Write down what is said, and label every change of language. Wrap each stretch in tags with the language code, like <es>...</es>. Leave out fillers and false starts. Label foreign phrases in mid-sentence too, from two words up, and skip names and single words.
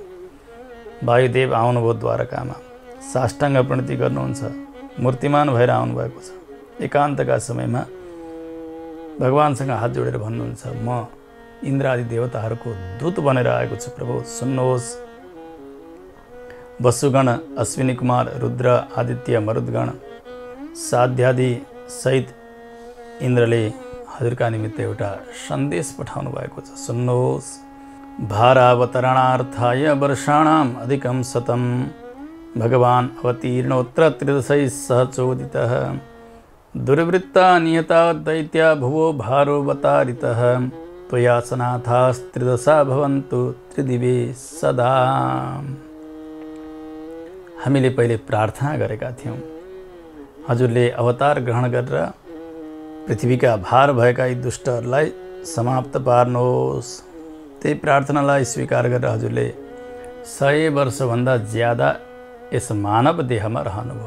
<ne>वायुदेव आउनुभयो द्वारकामा, साष्टाङ्ग प्रणति गर्नुहुन्छ, मूर्तिमान भएर आउनुभएको छ। एकान्तका समयमा भगवानसँग हात जोडेर भन्नुहुन्छ, म इन्द्र आदि देवताहरूको दूत बनेर आएको छु प्रभु, सुन्नुहोस्। वसुगण, अश्विनी कुमार, रुद्र, आदित्य, मरुद्गण, साध्यादि सहित इन्द्रले हजुरका निमित्त एउटा सन्देश पठाउनु भएको छ, सुन्नुहोस्।</ne> <sa>भारावतरणार्थाय वर्षाणाम् अधिकं शतं भगवान् अवतीर्णोऽत्र त्रिदशैः सह चोदितः दुर्वृत्ता नियता दैत्या भुवो भारोवतारितः त्वया सनाथास्त्रिदशा भवन्तु त्रिदिवे सदा।</sa> <ne>हामीले पहिले प्रार्थना गरेका थियौँ, हजुरले अवतार ग्रहण गरेर पृथ्वीका भार भएका यी दुष्टहरूलाई समाप्त पार्नुहोस्। त्यही प्रार्थनालाई स्वीकार गरेर हजुरले 100 वर्षभन्दा ज्यादा यस मानव देहमा रहनुभयो।</ne>